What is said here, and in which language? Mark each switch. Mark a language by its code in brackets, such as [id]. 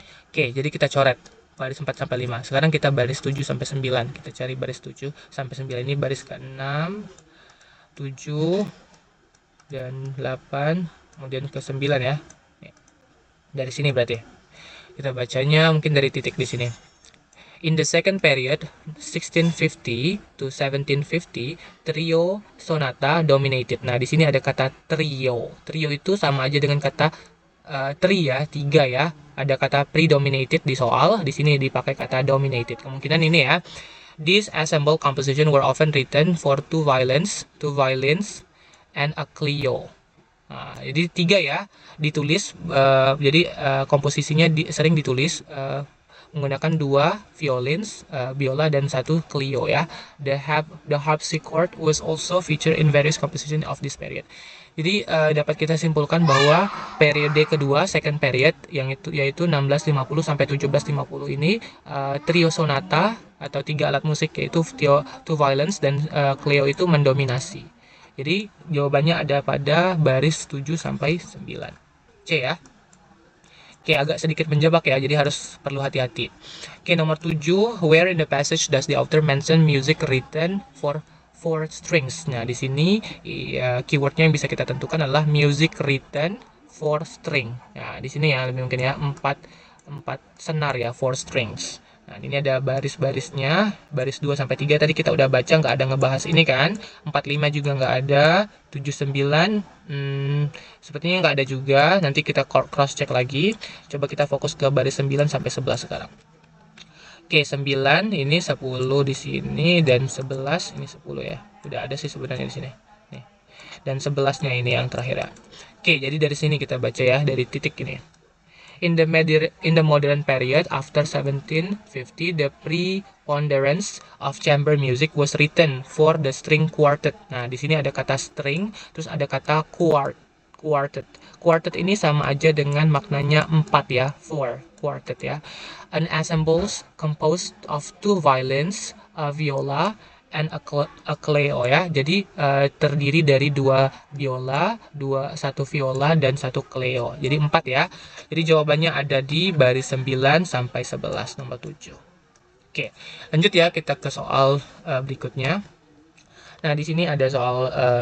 [id] Oke, jadi kita coret baris 4 sampai 5. Sekarang kita baris 7 sampai 9. Kita cari baris 7 sampai 9 ini baris ke-6, 7 dan 8, kemudian ke-9 ya. Dari sini berarti. Kita bacanya mungkin dari titik di sini. [en] In the second period, 1650 to 1750, trio sonata dominated. [id] Nah, di sini ada kata trio. Trio itu sama aja dengan kata tri ya, 3 ya. Ada kata predominated di soal, di sini dipakai kata dominated. Kemungkinan ini ya. [en] These ensemble composition were often written for two violins, and a clio. [id] Nah, jadi 3 ya ditulis. Jadi komposisinya sering ditulis menggunakan 2 violins, biola dan 1 clio ya. [en] The harpsichord was also featured in various compositions of this period. [id] Jadi dapat kita simpulkan bahwa periode kedua, second period, yaitu 1650 sampai 1750 ini trio sonata atau 3 alat musik yaitu two violins dan clio itu mendominasi. Jadi jawabannya ada pada baris 7 sampai 9. C ya. Oke, agak sedikit menjebak ya, jadi harus perlu hati-hati. Oke, nomor 7, [en] where in the passage does the author mention music written for 4 strings? [id] Nah, di sini keywordnya yang bisa kita tentukan adalah music written for string. Nah, di sini ya lebih mungkin ya 4 senar ya, 4 strings. Nah, ini ada baris-barisnya, baris 2 sampai 3 tadi kita udah baca, nggak ada ngebahas ini kan. 45 juga nggak ada, 79 sepertinya nggak ada juga. Nanti kita cross check lagi. Coba kita fokus ke baris 9 sampai 11 sekarang. Oke, 9 ini 10 di sini dan 11 ini 10 ya. Udah ada sih sebenarnya di sini. Nih. Dan 11-nya ini yang terakhir ya. Oke, jadi dari sini kita baca ya, dari titik ini. [en] In the modern period after 1750, the preponderance of chamber music was written for the string quartet. [id] Nah, di sini ada kata string, terus ada kata quartet. Quartet ini sama aja dengan maknanya 4 ya, 4 quartet ya. [en] An ensemble composed of 2 violins, a viola, and a clio ya. [id] Jadi terdiri dari 2 biola, 1 viola dan 1 clio. Jadi 4 ya. Jadi jawabannya ada di baris 9 sampai 11 nomor 7. Oke, lanjut ya kita ke soal berikutnya. Nah, di sini ada soal